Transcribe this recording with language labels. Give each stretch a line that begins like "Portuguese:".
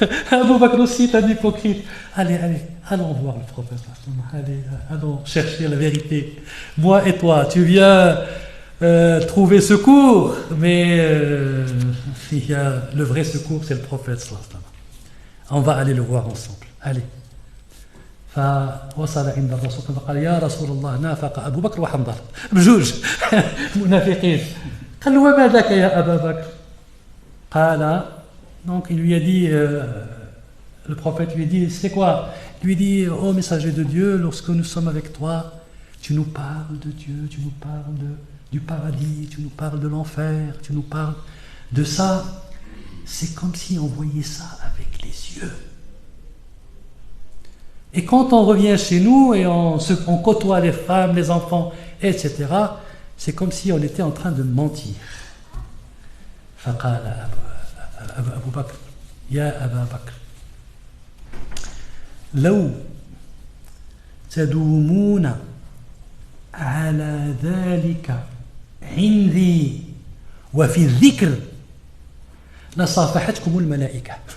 French: Abu Bakr aussi est un hypocrite. Allez, allons voir le prophète. Allez, allons chercher la vérité. Moi et toi, tu viens trouver secours, mais le vrai secours, c'est le prophète. On va aller le voir ensemble. Allez.
Arabic: فوصل عند الرسول فقال يا رسول الله نافق أبو بكر وحنظلة بجوج منافقين. قال له وما ذاك يا أبا بكر؟ قال
French: donc il lui a dit le prophète lui dit c'est quoi? Il lui dit ô messager de Dieu, lorsque nous sommes avec toi tu nous parles de Dieu, tu nous parles du paradis, tu nous parles de l'enfer, tu nous parles de ça, c'est comme si on voyait ça avec les yeux. Et quand on revient chez nous et on côtoie les femmes, les enfants, etc., c'est comme si on était en train de mentir.
Arabic: فقال أبو بكر يا أبا بكر لو تدومون على ذلك عندي وفي الذكر لصافحتكم الملائكة.